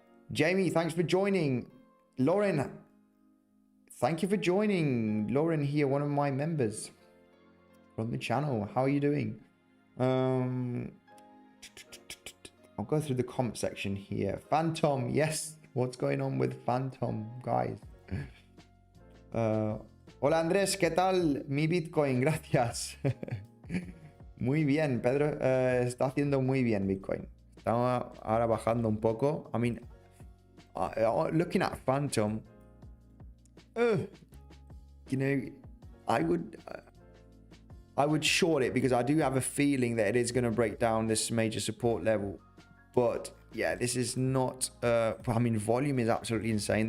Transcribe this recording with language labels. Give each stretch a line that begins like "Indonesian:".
English: Jamie, thanks for joining. Lauren, thank you for joining. Lauren here, one of my members from the channel. How are you doing? I'll go through the comment section here. Phantom, yes. What's going on with Phantom, guys?
Spanish: Hola Andrés, ¿qué tal mi Bitcoin? Gracias. Muy bien, Pedro. Está haciendo muy bien Bitcoin. Está ahora bajando un poco.
English: I mean, looking at Phantom, you know, I would short it because I do have a feeling that it is going to break down this major support level. But yeah, this is not, I mean, volume is absolutely insane.